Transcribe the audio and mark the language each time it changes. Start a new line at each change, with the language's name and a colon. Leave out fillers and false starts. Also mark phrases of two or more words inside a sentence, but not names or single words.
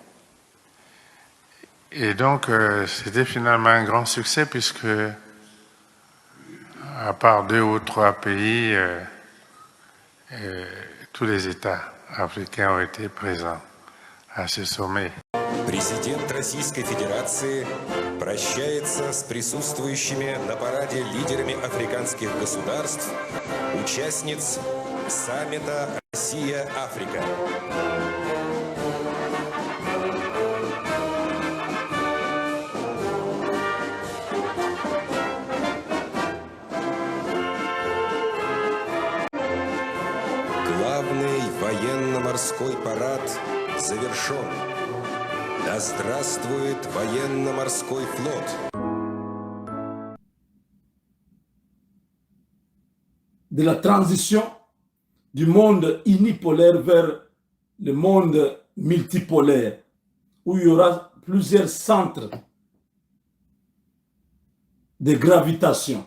French: Et donc, c'était finalement un grand succès puisque, à part 2 ou 3 pays, tous les États africains ont été présents à ce sommet.
Russian: Президент Российской Федерации прощается с присутствующими на параде лидерами африканских государств, участниц саммита Россия-Африка. Главный военно-морской парад завершен. Да здравствует военно-морской флот!
French: De la transition du monde unipolaire vers le monde multipolaire, où il y aura plusieurs centres de gravitation.